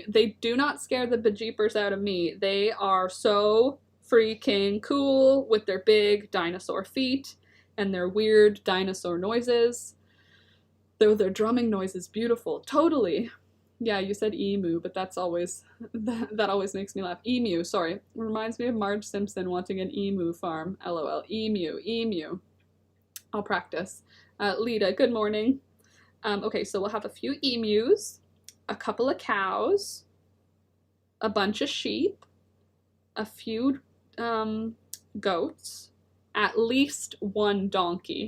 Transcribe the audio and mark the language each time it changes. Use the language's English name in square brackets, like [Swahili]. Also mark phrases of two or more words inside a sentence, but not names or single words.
[English] They do not scare the bejeepers out of me. They are so freaking cool with their big dinosaur feet and their weird dinosaur noises. Though their drumming noise is beautiful. Totally. Yeah, you said emu, but that's always, that always makes me laugh. Emu, sorry. Reminds me of Marge Simpson wanting an emu farm. LOL. Emu, emu. I'll practice. Lita, good morning. Okay, so we'll have a few emus, a couple of cows, a bunch of sheep, a few goats, at least one donkey.